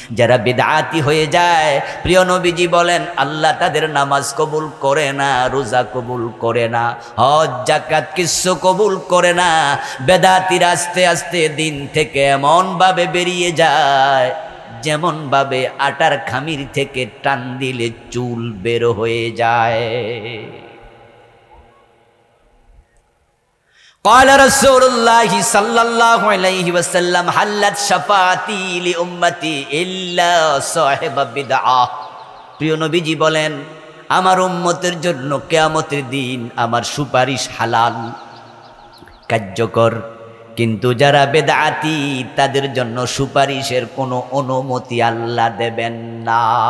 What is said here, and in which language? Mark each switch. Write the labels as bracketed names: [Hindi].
[Bangla] যারা বিদআতি হয়ে যায়, প্রিয় নবীজি বলেন, আল্লাহ তাদের নামাজ কবুল করে না, রোজা কবুল করে না, হজ যাকাত কিছু কবুল করে না। বেদাতিরা আস্তে আস্তে দিন থেকে এমনভাবে বেরিয়ে যায়, যেমনভাবে আটার খামির থেকে টান দিলে চুল বের হয়ে যায়। [Arabic] قال رسول الله صلى الله عليه وسلم حلت شفاعتي لأمتي إلا صاحب بدعة। [Bangla] প্রিয় নবীজি বলেন, আমার উম্মতের জন্য কিয়ামতের দিন আমার সুপারিশ হালাল, কার্যকর, কিন্তু যারা বেদাতি তাদের জন্য সুপারিশের কোনো অনুমতি আল্লাহ দেবেন না।